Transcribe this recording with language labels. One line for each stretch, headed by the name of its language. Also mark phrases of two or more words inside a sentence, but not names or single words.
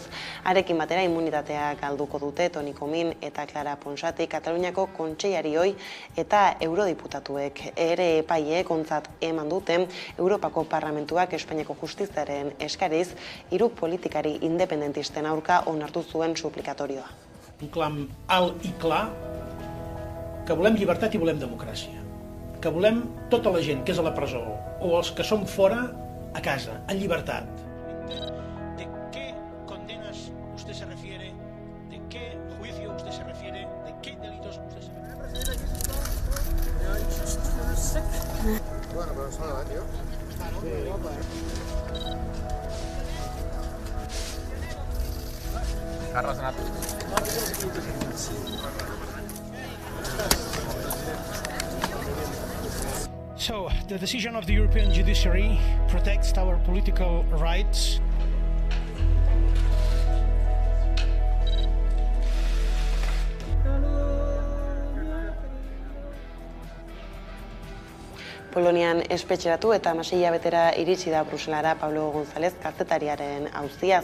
Basque: Arekin batera immunitatea galduko dute Toni Comín eta Clara Ponsati Kataluniako kontseilarioi eta eurodiputatuek ere epaiek ontzat eman dute Europako Parlamentuak Espainiako Justiziaren eskariz 3 politikari independentisten aurka onartu zuen suplicatorioa.
Catalan: Un clam alt i clar que volem llibertat i volem democràcia. Que volem tota la gent que és a la presó o els que són fora a casa, en llibertat.
Spanish: ¿De qué condenas usted se refiere? ¿De qué juicio usted se refiere? ¿De qué delitos usted se refiere? Bueno, pero solo, tío.
English: So, the decision of the European judiciary protects our political rights.
Basque: Polonian espetxeratu eta 6 hilabetera iritsi da Bruselara Pablo González kazetariaren auzia.